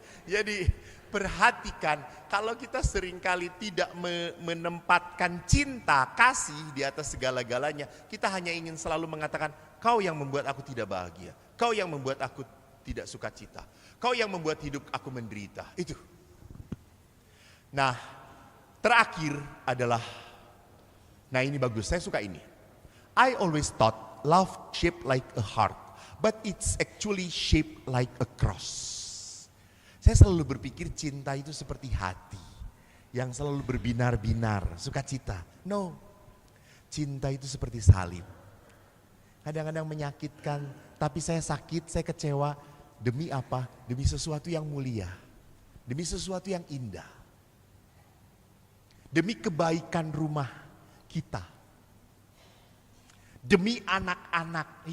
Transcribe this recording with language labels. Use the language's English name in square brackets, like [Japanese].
[Indonesian] Jadi perhatikan, kalau kita seringkali tidak menempatkan cinta, kasih di atas segala-galanya, kita hanya ingin selalu mengatakan, kau yang membuat aku tidak bahagia, kau yang membuat aku tidak sukacita, kau yang membuat hidup aku menderita. Itu. Nah, terakhir adalah, nah ini bagus, saya suka ini. [English] I always thought love shaped like a heart, but it's actually shaped like a cross. [Indonesian] Saya selalu berpikir cinta itu seperti hati yang selalu berbinar-binar, sukacita. No, cinta itu seperti salib. Kadang-kadang menyakitkan, tapi saya sakit, saya kecewa. Demi apa? Demi sesuatu yang mulia, demi sesuatu yang indah, demi kebaikan rumah kita, demi anak-anak.